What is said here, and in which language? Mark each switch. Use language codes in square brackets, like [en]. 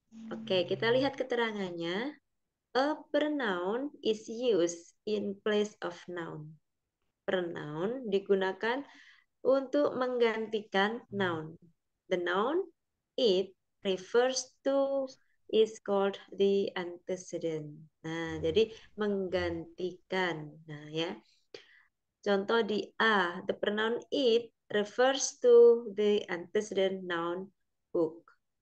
[id] Oke, kita lihat keterangannya. [en] A pronoun is used in place of noun. [id] Pronoun digunakan untuk menggantikan noun. [en] The noun it refers to is called the antecedent. [id] Nah, jadi menggantikan. Nah, ya. Contoh di [en] A, the pronoun it refers to the antecedent noun book.